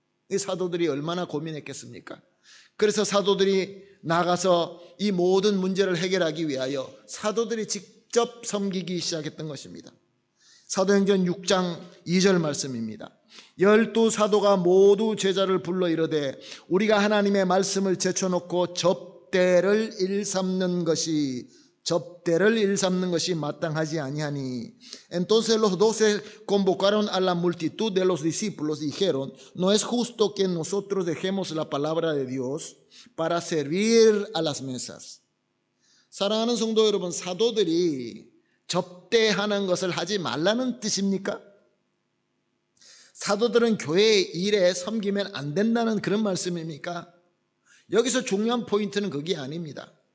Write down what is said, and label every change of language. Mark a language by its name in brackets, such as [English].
[Korean] 이 사도들이 얼마나 고민했겠습니까? 그래서 사도들이 나가서 이 모든 문제를 해결하기 위하여 사도들이 직접 섬기기 시작했던 것입니다. 사도행전 6장 2절 말씀입니다. 12사도가 모두 제자를 불러 이르되 우리가 하나님의 말씀을 제쳐놓고 접대를 일삼는 것이 마땅하지 아니하니. [Spanish] Entonces los 12 convocaron a la multitud de los discípulos y dijeron, no es justo que nosotros dejemos la palabra de Dios para servir a las mesas. [Korean] 사랑하는 성도 여러분, 사도들이 접대하는 것을 하지 말라는 뜻입니까? 사도들은 교회의 일에 섬기면 안 된다는 그런 말씀입니까? 여기서 중요한 포인트는 그게 아닙니다.